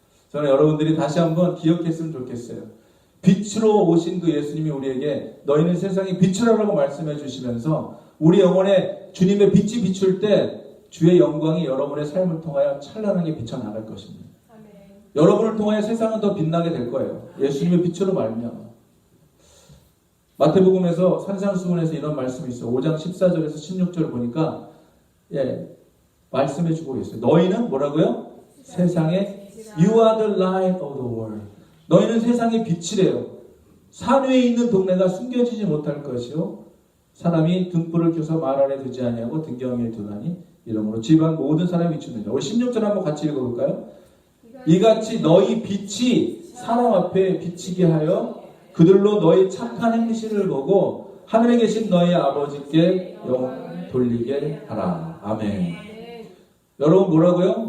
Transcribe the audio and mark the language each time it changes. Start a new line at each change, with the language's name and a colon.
Korean: 저는 여러분들이 다시 한번 기억했으면 좋겠어요. 빛으로 오신 그 예수님이 우리에게 너희는 세상의 빛이라고 말씀해 주시면서 우리 영혼에 주님의 빛이 비출 때 주의 영광이 여러분의 삶을 통하여 찬란하게 비쳐나갈 것입니다. 아멘. 여러분을 통하여 세상은 더 빛나게 될 거예요. 예수님의 빛으로 말미암아. 마태복음에서 산상수훈에서 이런 말씀이 있어요. 5장 14절에서 16절을 보니까 말씀해 주고 있어요. 너희는 뭐라고요? 세상의
English: You are the light of the world.
Korean: 너희는 세상의 빛이래요. 산 위에 있는 동네가 숨겨지지 못할 것이요. 사람이 등불을 켜서 말 아래 두지 아니하고 등경에 두나니 이러므로 집안 모든 사람이 비추느니라. 우리 16절 한번 같이 읽어볼까요? 이같이 너희 빛이 사람 앞에 비치게 하여 그들로 너희 착한 행실을 보고 하늘에 계신 너희 아버지께 영광 돌리게 하라. 아멘. 여러분 뭐라고요?